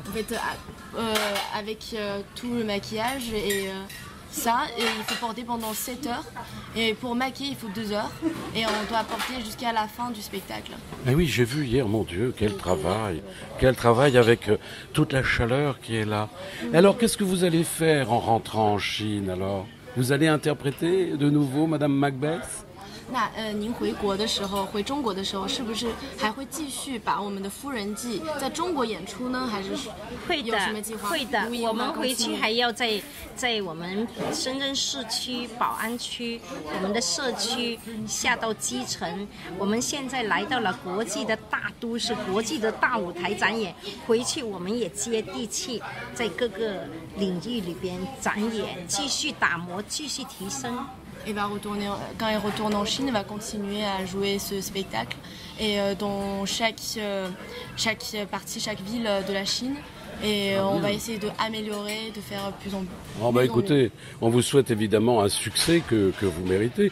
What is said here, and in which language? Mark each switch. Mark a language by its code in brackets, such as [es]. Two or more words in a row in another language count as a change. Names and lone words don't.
[fr] En fait, avec tout le maquillage et ça, et il faut porter pendant 7 heures. Et pour maquiller, il faut 2 heures. Et on doit porter jusqu'à la fin du spectacle. Mais oui, j'ai vu hier, mon Dieu, quel travail avec toute la chaleur qui est là. Alors, qu'est-ce que vous allez faire en rentrant en Chine, alors? Vous allez interpréter de nouveau Madame Macbeth? [zh] 那您回国的时候，回中国的时候，是不是还会继续把我们的《夫人记》在中国演出呢？还是有什么计划？会的，我们回去还要在我们深圳市区宝安区我们的社区下到基层。我们现在来到了国际的大都市，国际的大舞台展演。回去我们也接地气，在各个领域里边展演，继续打磨，继续提升。 [fr] Et quand il retourne en Chine, il va continuer à jouer ce spectacle. Et dans chaque partie, chaque ville de la Chine. Et on va essayer d'améliorer, de faire plus en plus. Oh bah écoutez, on vous souhaite évidemment un succès que vous méritez.